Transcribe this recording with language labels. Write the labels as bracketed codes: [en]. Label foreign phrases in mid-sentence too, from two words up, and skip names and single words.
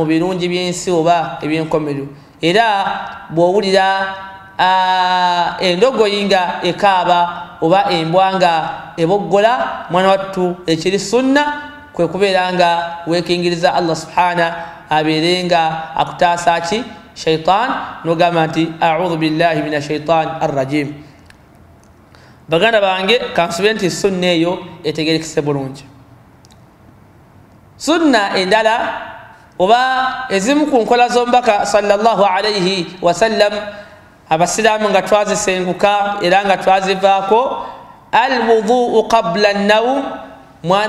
[lg] birungi by'ensi oba ebyenkomerero era bw'owulira endogoyi nga ekaaba oba embwa nga eboggola mwana wattu ekiri sunna kwe kubeera nga weekingiriza Allah subhana abeerenga akutaasa ki shaitan nogamba nti [ar] أعوذ بالله من الشيطان الرجيم [lg] baganda bange kansube nti sunna eyo etegerekese bulungi sunna endala oba ezimu ku nkola z'omubaka [ar] صلى الله عليه وسلم [lg] abasiraamu nga twazisenguka era nga twazivaako [ar] الوضوء قبل النوم [lg] mwana